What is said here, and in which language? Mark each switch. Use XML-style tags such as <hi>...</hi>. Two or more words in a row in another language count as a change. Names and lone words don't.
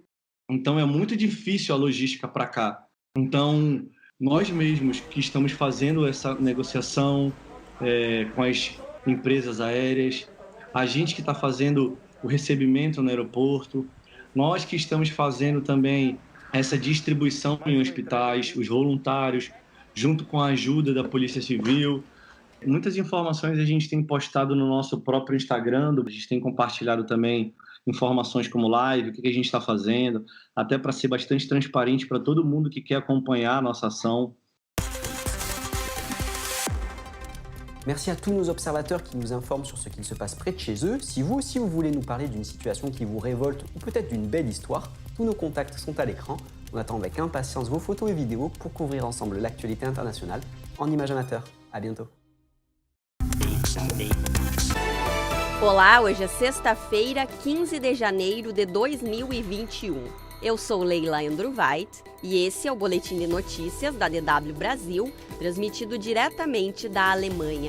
<pt>Então é muito difícil a logística para cá. Então nós mesmos que estamos fazendo essa negociação com as empresas aéreas, a gente que está fazendo o recebimento no aeroporto, nós que estamos fazendo também essa distribuição em hospitais, os voluntários, junto com a ajuda da Polícia Civil. Muitas informações a gente tem postado no nosso próprio Instagram, a gente tem compartilhado também informações como live, o que a gente está fazendo, até para ser bastante transparente para todo mundo que quer acompanhar a nossa ação.</pt> <fr>Merci à tous nos observateurs qui nous informent sur ce qu'il se passe près de chez eux. Si vous aussi vous voulez nous parler d'une situation qui vous révolte ou peut-être d'une belle histoire, tous nos contacts sont à l'écran. On attend avec impatience vos photos et vidéos pour couvrir ensemble l'actualité internationale en images amateurs. À bientôt.</fr> <pt>Olá, hoje é sexta-feira, 15 de janeiro de 2021. Eu sou Leila Andruvait e esse é o Boletim de Notícias da DW Brasil, transmitido diretamente da Alemanha.</pt>